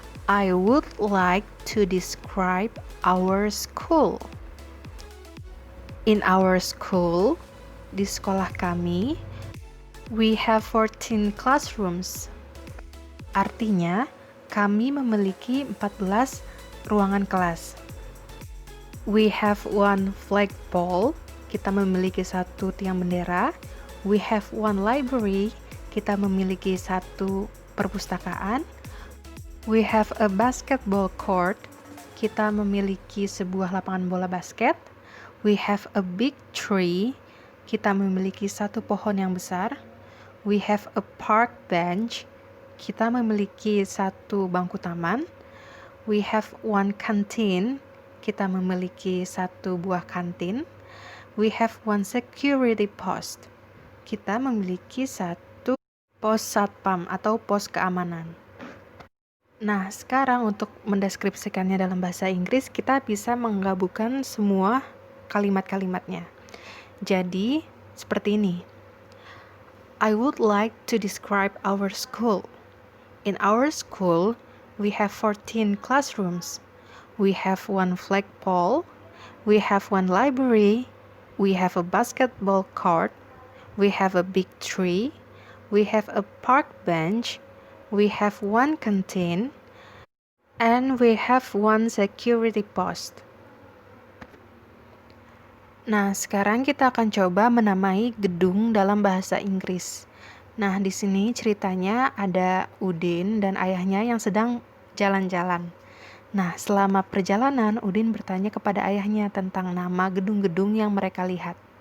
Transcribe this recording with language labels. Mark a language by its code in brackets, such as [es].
[en] I would like to describe our school. In our school, [id] di sekolah kami, [en] we have 14 classrooms. [id] Artinya, kami memiliki 14 ruangan kelas. [en] We have one flagpole, [id] kita memiliki satu tiang bendera. [en] We have one library, [id] kita memiliki satu perpustakaan. [en] We have a basketball court, [id] kita memiliki sebuah lapangan bola basket. [en] We have a big tree, [id] kita memiliki satu pohon yang besar. [en] We have a park bench, [id] kita memiliki satu bangku taman. [en] We have one canteen, [id] kita memiliki satu buah kantin. [en] We have one security post, [id] kita memiliki satu pos satpam atau pos keamanan. Nah, sekarang untuk mendeskripsikannya dalam bahasa Inggris, kita bisa menggabungkan semua kalimat-kalimatnya. Jadi, seperti ini. [en] I would like to describe our school. In our school, we have 14 classrooms. We have one flagpole. We have one library. We have a basketball court. We have a big tree. We have a park bench. We have one canteen. And we have one security post. [id] Nah, sekarang kita akan coba menamai gedung dalam bahasa Inggris. Nah, di sini ceritanya ada Udin dan ayahnya yang sedang jalan-jalan. Nah, selama perjalanan, Udin bertanya kepada ayahnya tentang nama gedung-gedung yang mereka lihat.